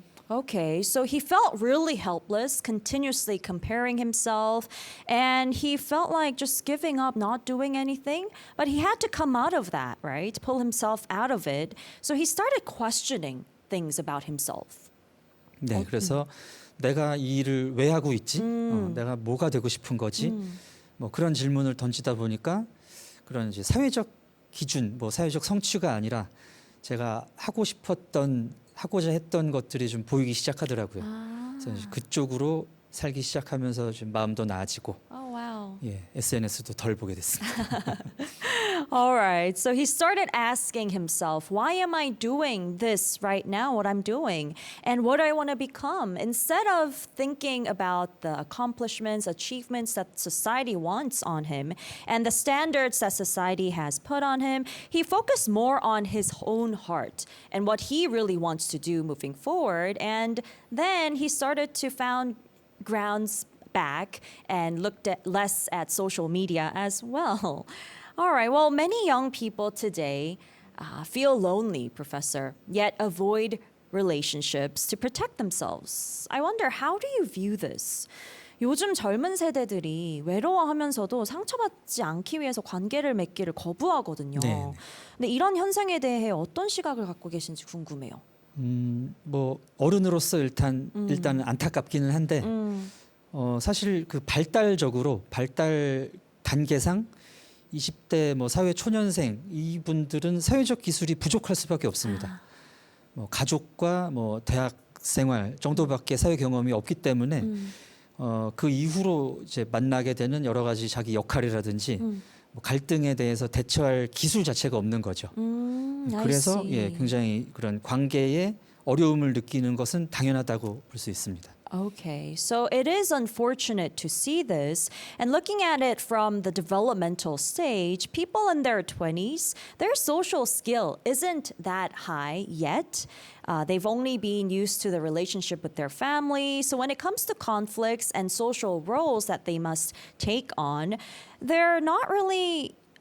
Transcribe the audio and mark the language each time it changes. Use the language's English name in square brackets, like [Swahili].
[English] Okay, so he felt really helpless, continuously comparing himself, and he felt like just giving up, not doing anything. But he had to come out of that, right? Pull himself out of it. So he started questioning things about himself. [Korean] 네, 그래서 내가 이 일을 왜 하고 있지? 내가 뭐가 되고 싶은 거지? 뭐 그런 질문을 던지다 보니까 그런 이제 사회적 기준, 뭐 사회적 성취가 아니라 제가 하고자 했던 것들이 좀 보이기 시작하더라고요. 그래서 이제 그쪽으로 살기 시작하면서 좀 마음도 나아지고, [English] Oh, wow. [Korean] 예, SNS도 덜 보게 됐습니다. [English] All right. So he started asking himself, why am I doing this right now, what I'm doing, and what I want to become? Instead of thinking about the accomplishments, achievements that society wants on him and the standards that society has put on him, he focused more on his own heart and what he really wants to do moving forward. And then he started to found grounds back and looked at less at social media as well. All right, well, many young people today feel lonely, Professor, yet avoid relationships to protect themselves. I wonder, how do you view this? [Korean] 요즘 젊은 세대들이 외로워하면서도 상처받지 않기 위해서 관계를 맺기를 거부하거든요. 네. 근데 이런 현상에 대해 어떤 시각을 갖고 계신지 궁금해요. 뭐 어른으로서 일단 안타깝기는 한데 사실 그 발달적으로 발달 단계상 20대 뭐 사회 초년생 이분들은 사회적 기술이 부족할 수밖에 없습니다. 뭐 가족과 뭐 대학 생활 정도밖에 사회 경험이 없기 때문에 그 이후로 이제 만나게 되는 여러 가지 자기 역할이라든지 뭐 갈등에 대해서 대처할 기술 자체가 없는 거죠. [English] I [Korean] 그래서 [English] see. [Korean] 예, 굉장히 그런 관계에 어려움을 느끼는 것은 당연하다고 볼 수 있습니다. [English] Okay, so it is unfortunate to see this. And looking at it from the developmental stage, people in their 20s, their social skill isn't that high yet. They've only been used to the relationship with their family. So when it comes to conflicts and social roles that they must take on, they're not really.